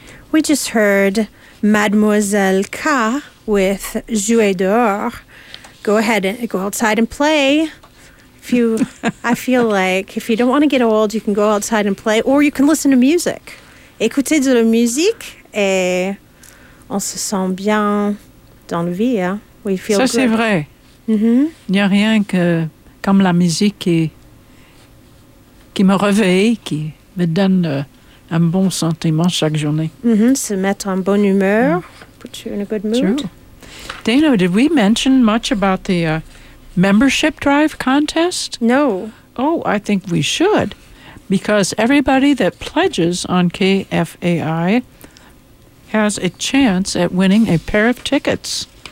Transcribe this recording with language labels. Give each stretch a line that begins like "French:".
English: We just heard Mademoiselle K with Jouer dehors. Go ahead and go outside and play. If you, I feel like if you don't want to get old, you can go outside and play, or you can listen to music.
French: Écoutez de la musique et on se sent bien dans la vie.
English: Hein? We feel
French: ça
English: good.
French: Ça, c'est vrai. Mm-hmm. Il n'y a rien que comme la musique qui me réveille, qui me donne un bon sentiment chaque journée.
English: Mm-hmm.
French: Se mettre en bonne humeur.
English: Mm. Put you in a good mood. True. Dana, did we mention much about the membership drive contest? No. Oh, I think we should. Because everybody that pledges on KFAI has a chance at winning a pair of tickets.